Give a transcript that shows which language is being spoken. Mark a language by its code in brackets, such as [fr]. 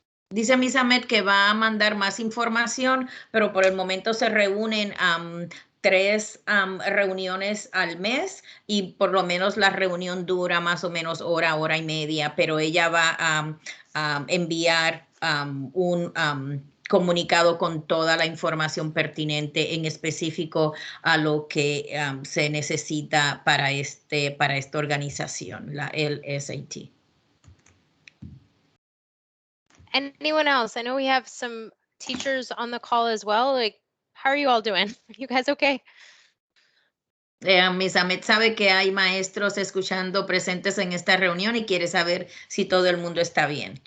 [es] Dice Miss Ahmed que va a mandar más información, pero por el momento se reúnen 3 reuniones al mes y por lo menos la reunión dura más o menos hora y media, pero ella va a enviar un comunicado con toda la información pertinente, en específico a lo que se necesita para esta organización, el SAT. [en] Anyone else? I know we have some teachers on the call as well. Like, how are you all doing? You guys okay? [es] Miss Ahmed sabe que hay maestros escuchando presentes en esta reunión y quiere saber si todo el mundo está bien.